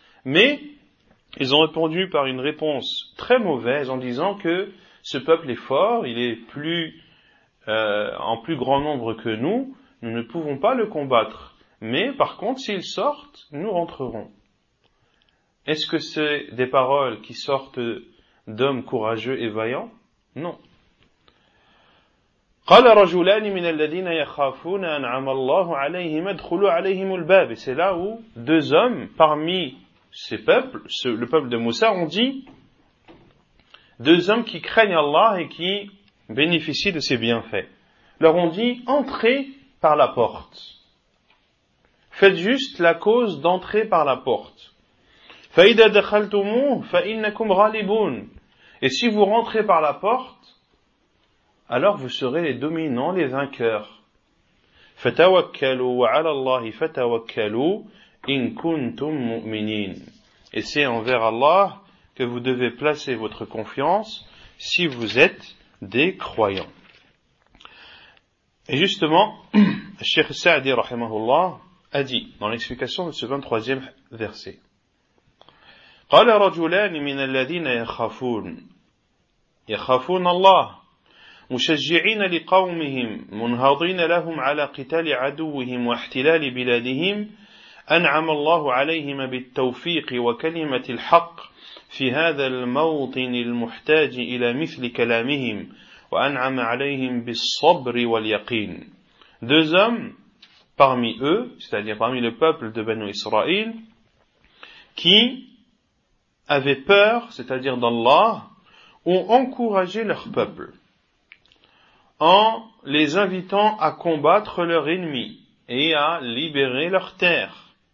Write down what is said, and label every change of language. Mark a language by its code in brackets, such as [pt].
[fr] Mais ils ont répondu par une réponse très mauvaise en disant que ce peuple est fort, il est plus grand nombre que nous ne pouvons pas le combattre. Mais par contre, s'ils sortent, nous rentrerons. Est-ce que c'est des paroles qui sortent d'hommes courageux et vaillants? Non. [ar] قال رجلان من الذين يخافون أنعم الله عليهم ادخلوا عليهم الباب. [fr] Et c'est là où deux hommes parmi ces peuples, le peuple de Moussa, ont dit deux hommes qui craignent Allah et qui bénéficient de ses bienfaits. Leur ont dit, entrez par la porte. Faites juste la cause d'entrer par la porte. [ar] فَإِذَا دَخَلْتُمُوهُ فَإِنَّكُمْ غَالِبُونَ. [fr] Et si vous rentrez par la porte, alors vous serez les dominants, les vainqueurs. [ar] فَتَوَكَّلُوا عَلَى اللَّهِ فَتَوَكَّلُوا إِن كُنْتُمْ مُؤْمِنِينَ. [fr] Et c'est envers Allah que vous devez placer votre confiance si vous êtes des croyants. Et justement, Cheikh Sa'di rahimahullah a dit dans l'explication de ce 23e verset, [ar] قال رجلان من الذين يخافون يخافون الله مشجعين لقومهم منهضين لهم على قتال عدوهم واحتلال بلادهم أنعم الله عليهم بالتوفيق وكلمة الحق في هذا الموطن المحتاج إلى مثل كلامهم وأنعم عليهم بالصبر واليقين. [fr] Deux hommes parmi eux, c'est-à-dire parmi le peuple de Banu Israël, qui avaient peur, c'est-à-dire d'Allah, ont encouragé leur peuple en les invitant à combattre leur ennemi et à libérer leur terre.